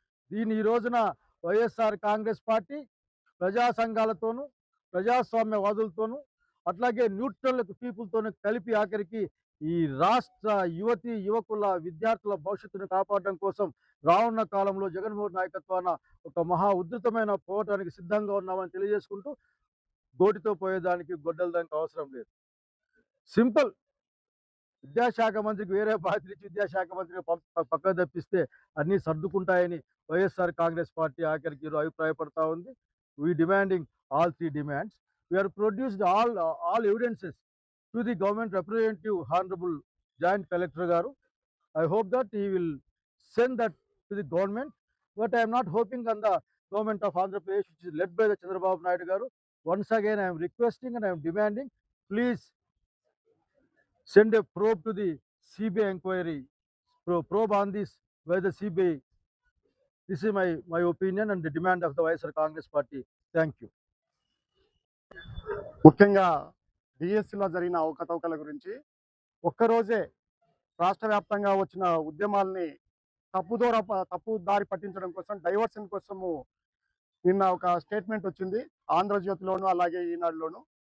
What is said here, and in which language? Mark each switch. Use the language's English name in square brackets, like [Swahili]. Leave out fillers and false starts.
[Telugu] దీన్ని ఈ రోజున వైఎస్ఆర్ కాంగ్రెస్ పార్టీ ప్రజా సంఘాలతోనూ ప్రజాస్వామ్యవాదులతోనూ అట్లాగే న్యూట్రల్ పీపుల్తోనూ కలిపి ఆఖరికి ఈ రాష్ట్ర యువతి యువకుల విద్యార్థుల భవిష్యత్తును కాపాడడం కోసం రానున్న కాలంలో జగన్మోహన్ నాయకత్వాన ఒక మహా ఉధృతమైన పోరాటానికి సిద్ధంగా ఉన్నామని తెలియజేసుకుంటూ, గోటితో పోయేదానికి గొడ్డల దానికి అవసరం లేదు. సింపుల్. విద్యాశాఖ మంత్రికి వేరే బాధ్యత ఇచ్చి విద్యాశాఖ మంత్రిని పక్కకు తప్పిస్తే అన్నీ సర్దుకుంటాయని వైఎస్ఆర్ కాంగ్రెస్ పార్టీ ఆఖరికి అభిప్రాయపడతా ఉంది. [English] We demanding all 3 demands. We have produced all evidences to the government representative, Honorable Joint Collector Garu. I hope that he will send that to the government, but I am not hoping on the government of Andhra Pradesh, which is led by the Chandrababu Naidu Garu. Once again, I am requesting and I am demanding, please send a probe to the CBI inquiry, probe on this by the CBI. This is my opinion and the demand of the YSR Congress Party. Thank you. [Telugu] ముఖ్యంగా డిఎస్సిలో జరిగిన అవకతవకల గురించి ఒక్కరోజే రాష్ట్ర వ్యాప్తంగా వచ్చిన ఉద్యమాల్ని తప్పు దారి పట్టించడం కోసం, డైవర్షన్ కోసము నిన్న ఒక స్టేట్మెంట్ వచ్చింది ఆంధ్రజ్యోతిలోను అలాగే ఈనాడులోను.